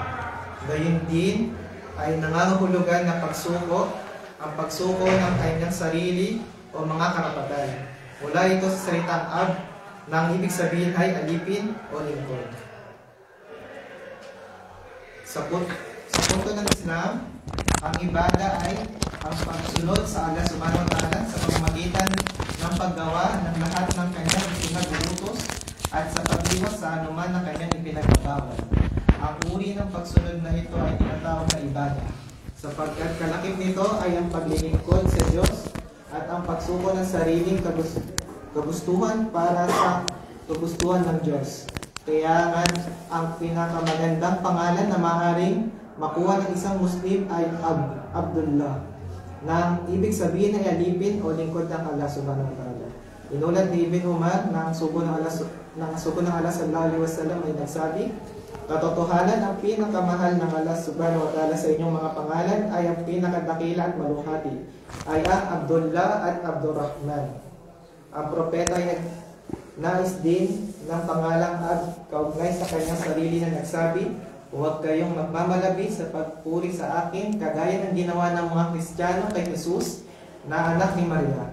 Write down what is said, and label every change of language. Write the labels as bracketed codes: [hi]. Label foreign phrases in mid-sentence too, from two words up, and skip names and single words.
[tl] Gayun din ay nangangahulugan na pagsuko, ang pagsuko ng kanyang sarili o mga karapatan. Mula ito sa salitang ab, na ang ibig sabihin ay alipin o lingkod. Sa punto ng Islam, ang ibada ay ang pagsunod sa Allah [ar] سبحانه وتعالى [tl] sa pamamagitan ng paggawa ng lahat ng kanyang ipinag-uutos at sa pag-iwas sa anuman na kanyang ipinagbabawal. Ang uri ng pagsunod na ito ay tinatawag na ibada, sapagkat kalakip nito ay ang paglilingkod sa Diyos at ang pagsuko ng sariling kagustuhan para sa kagustuhan ng Diyos. Kaya nga ang pinakamagandang pangalan na maaaring makuha ng isang Muslim ay Abdullah, na ibig sabihin ay alipin o lingkod ng Allah [ar] سبحانه وتعالى. [tl] Inulat ni Ibn Umar na ang sugo ng Allah [ar] صلى الله عليه وسلم [tl] ay nagsabi, katotohanan ang pinakamahal ng Allah [ar] سبحانه وتعالى [tl] sa inyong mga pangalan ay ang pinakadakila at maluhati, ay ang Abdullah at Abdurrahman. Ang propeta ay nais din ng pangalang kaugnay sa kanyang sarili na nagsabi, huwag kayong magmamalabi sa pagpuri sa akin kagaya ng ginawa ng mga Kristiyano kay Jesus na anak ni Maria.